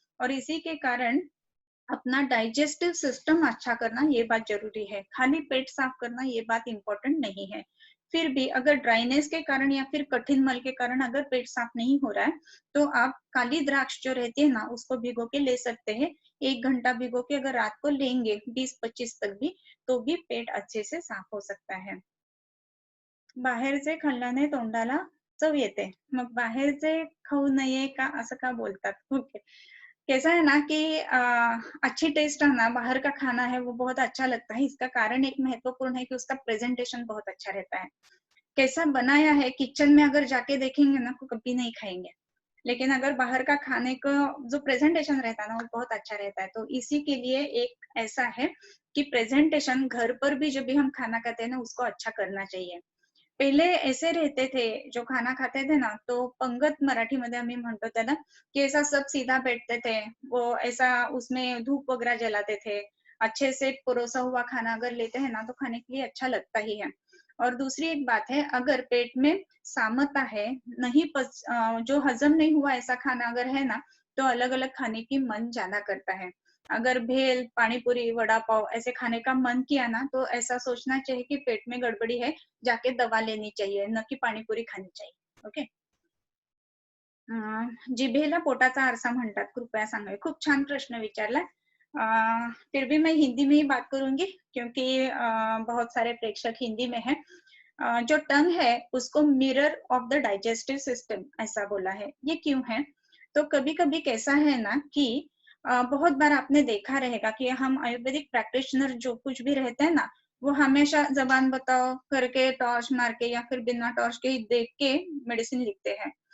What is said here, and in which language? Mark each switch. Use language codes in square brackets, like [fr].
[hi] और इसी के कारण अपना डाइजेस्टिव सिस्टम अच्छा करना ये बात जरूरी है, खाली पेट साफ करना ये बात इंपॉर्टेंट नहीं है। फिर भी अगर ड्राइनेस के कारण या फिर कठिन मल के कारण अगर पेट साफ नहीं हो रहा है तो आप काली द्राक्ष जो रहती है ना उसको भिगो के ले सकते हैं। 1 घंटा भिगो के अगर रात को लेंगे 20-25 तक भी, तो भी पेट अच्छे से साफ हो सकता है। [mr] बाहेरचे खाल्ल्याने तोंडाला चव येते, मग बाहेरचे खाऊ नये का असं का बोलतात? [hi] ओके, कैसा है ना कि अच्छी टेस्ट है ना, बाहर का खाना है वो बहुत अच्छा लगता है, इसका कारण एक महत्वपूर्ण है कि उसका प्रेजेंटेशन बहुत अच्छा रहता है। कैसा बनाया है किचन में अगर जाके देखेंगे ना तो कभी नहीं खाएंगे, लेकिन अगर बाहर का खाने का जो प्रेजेंटेशन रहता है ना वो बहुत अच्छा रहता है। तो इसी के लिए एक ऐसा है कि प्रेजेंटेशन घर पर भी जब भी हम खाना खाते हैं ना उसको अच्छा करना चाहिए। पहिले ऐसे रहते थे, जो खाना खाते थे ना तो पंगत [mr] मराठी मध्ये आम्ही म्हणतो त्याला, [hi] कि ऐसा सब सीधा बैठते थे, वो ऐसा उसमें धूप वगैरह जलाते थे, अच्छे से परोसा हुआ खाना अगर लेते हैं ना तो खाने के लिए अच्छा लगता ही है। और दूसरी एक बात है, अगर पेट में सामता है, जो हजम नहीं हुआ ऐसा खाना अगर है ना तो अलग अलग खाने की मन ज्यादा करता है। अगर भेल पानीपुरी वड़ा पाव ऐसे खाने का मन किया ना तो ऐसा सोचना चाहिए कि पेट में गड़बड़ी है, जाके दवा लेनी चाहिए, न कि पाणीपुरी खानी चाहिए। [mr] ओके, जिभेला पोटाचा आरसा म्हणतात, कृपया सांगावे। खूप छान प्रश्न विचारला। [hi] फिर भी मैं हिंदी में ही बात करूंगी क्योंकि बहुत सारे प्रेक्षक हिंदी में हैं। जो टंग है उसको [en] mirror of the digestive system [hi] ऐसा बोला है, ये क्यों है? तो कभी कभी कैसा है ना कि बहुत बार आपने देखा रहेगा कि हम आयुर्वेदिक प्रैक्टिशनर जो कुछ भी रहते हैं ना, वो हमेशा जबान बताओ करके टॉर्च मार के या फिर बिना टॉर्च के ही देख के मेडिसिन लिखते हैं।